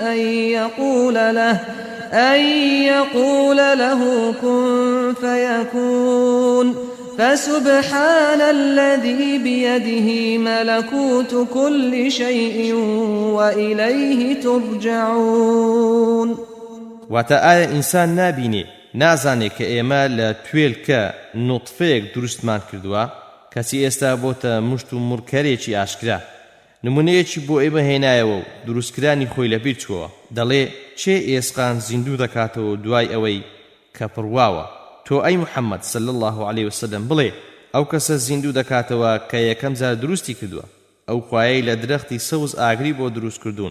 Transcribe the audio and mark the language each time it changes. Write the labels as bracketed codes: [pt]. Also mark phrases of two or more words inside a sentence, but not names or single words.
[ar] أن يقول له كن فيكون فسبحان الذي بيده ملكوت كل شيء وإليه ترجعون. [ckb] واتە إنسان نابینێ نازانێ کە ئێمە لە توێلکە نوتفەیەک دروستمان کردووە کەسی ئێستا بۆتە مشت و مڕکەرێکی ئاشکرا نمونەیەکی بۆ ئێمە هێنایەوە و دروستکرانی خۆی لەبیر چووە دەڵێ چێ ئێسقان زیندوو دەکاتەوە دوای ئەوەی کە پڕواوە تۆ ئەی محەممەد [ar] صلی الله عليه وسلم [ckb] بڵێ ئەو کەسە زیندوو دەکاتەوە کە یەکەم جار دروستی کردووە ئەو خوایەی لە درەختی سەوز ئاگری بۆ دروست کردوون.